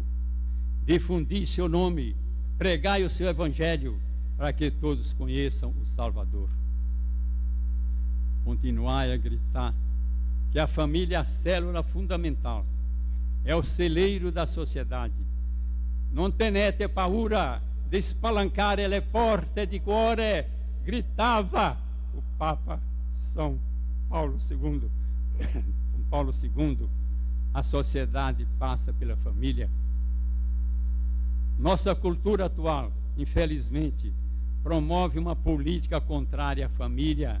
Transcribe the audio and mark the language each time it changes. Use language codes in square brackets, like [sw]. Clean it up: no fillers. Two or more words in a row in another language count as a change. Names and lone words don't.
[pt] Difundi seu nome, pregai o seu evangelho, para que todos conheçam o Salvador. Continuai a gritar que a família é a célula fundamental, é o celeiro da sociedade. [it] Non tenete paura de spalancare le porte di cuore, [pt] gritava o Papa São Paulo II. Paulo II, a sociedade passa pela família. Nossa cultura atual, infelizmente, promove uma política contrária à família.